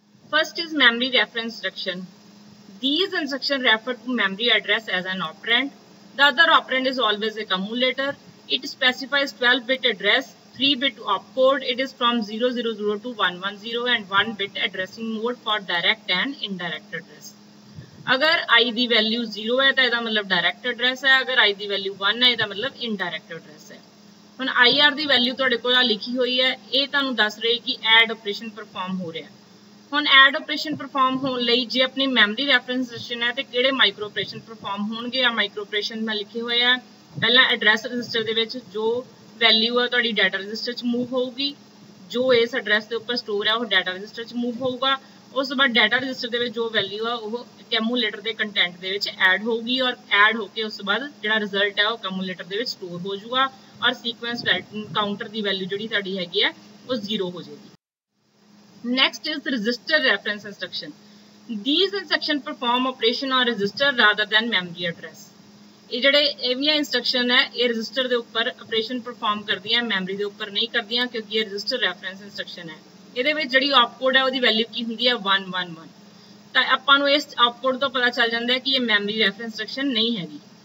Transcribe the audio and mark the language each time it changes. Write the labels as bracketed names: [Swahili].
[English] First is memory reference instruction. These instructions refer to memory address as an operand. The other operand is always a cumulator. It specifies 12-bit address, 3-bit opcode. It is from 000 to 110 and 1-bit addressing mode for direct and indirect address. [Punjabi] अगर i ਦੀ value 0 है तो ਇਹਦਾ मतलब direct address है, अगर i ਦੀ value 1 है ਇਹਦਾ मतलब इनडायरेक्ट एड्रैस है। ਹੁਣ ir ਦੀ वैल्यू ਤੁਹਾਡੇ ਕੋਲ ਲਿਖੀ ਹੋਈ ਹੈ, ਇਹ ਤੁਹਾਨੂੰ ਦੱਸ ਰਹੀ ਕਿ ਐਡ ਆਪਰੇਸ਼ਨ ਪਰਫਾਰਮ ਹੋ ਰਿਹਾ ਹੈ। ਹੁਣ ਐਡ ਆਪਰੇਸ਼ਨ ਪਰਫਾਰਮ ਹੋਣ ਲਈ ਜੇ ਆਪਣੀ ਮੈਮਰੀ ਰੈਫਰੈਂਸ ਸੈਸ਼ਨ ਹੈ ਤੇ ਕਿਹੜੇ ਮਾਈਕਰੋ ਆਪਰੇਸ਼ਨ ਪਰਫਾਰਮ ਹੋਣਗੇ? ਆ ਮਾਈਕਰੋ ਆਪਰੇਸ਼ਨ ਮੈਂ ਲਿਖੇ ਹੋਏ ਆ। ਪਹਿਲਾਂ ਐਡਰੈਸ ਰਜਿਸਟਰ ਦੇ ਵਿੱਚ ਜੋ ਵੈਲਿਊ ਆ ਤੁਹਾਡੀ ਡਾਟਾ ਰਜਿਸਟਰ 'ਚ ਮੂਵ ਹੋਊਗੀ, ਜੋ ਇਸ ਐਡਰੈਸ ਦੇ ਉੱਪਰ ਸਟੋਰ ਆ ਉਹ ਡਾਟਾ ਰਜਿਸਟਰ 'ਚ ਮੂਵ ਹੋਊਗਾ। ਉਸ ਤੋਂ ਬਾਅਦ ਡਾਟਾ ਰਜਿਸਟਰ ਦੇ ਵਿੱਚ ਜੋ ਵੈਲਿਊ ਆ ਉਹ ਕੈਮੂਲੇਟਰ ਦੇ ਕੰਟੈਂਟ ਦੇ ਵਿੱਚ ਐਡ ਹੋਊਗੀ ਔਰ ਐਡ ਹੋ ਕੇ ਉਸ ਤੋਂ ਬਾਅਦ ਜਿਹੜਾ ਰਿਜ਼ਲਟ ਹੈ ਉਹ ਕੈਮੂਲੇਟਰ ਦੇ ਵਿੱਚ ਸਟੋਰ ਹੋ ਜਾਊਗਾ ਔਰ ਸੀਕੁਐਂਸ ਕਾਊਂਟਰ ਦੀ ਵੈਲਿਊ ਜਿਹੜੀ ਤੁਹਾਡੀ ਹੈਗੀ ਹੈ ਉਹ 0 ਹੋ ਜਾਏਗੀ। [English] Next is register reference instruction. These instructions perform operation on register rather than memory address. [Punjabi] ਇਹ ਜਿਹੜੇ ਇਹਦੀਆਂ instruction ਹੈ ਇਹ register ਦੇ ਉੱਪਰ ਆਪਰੇਸ਼ਨ ਪਰਫਾਰਮ ਕਰਦੀਆਂ, ਮੈਮਰੀ ਦੇ ਉੱਪਰ ਨਹੀਂ ਕਰਦੀਆਂ ਕਿਉਂਕਿ ਇਹ register reference instruction ਹੈ। ਇਹਦੇ ਵਿੱਚ ਜਿਹੜੀ opcode ਹੈ ਉਹਦੀ ਵੈਲਿਊ ਕੀ ਹੁੰਦੀ ਹੈ 111। ਤਾਂ ਆਪਾਂ ਨੂੰ ਇਸ opcode ਤੋਂ ਪਤਾ ਚੱਲ ਜਾਂਦਾ ਹੈ ਕਿ ਇਹ ਮੈਮਰੀ ਰੈਫਰੈਂਸ instruction ਨਹੀਂ ਹੈਗੀ।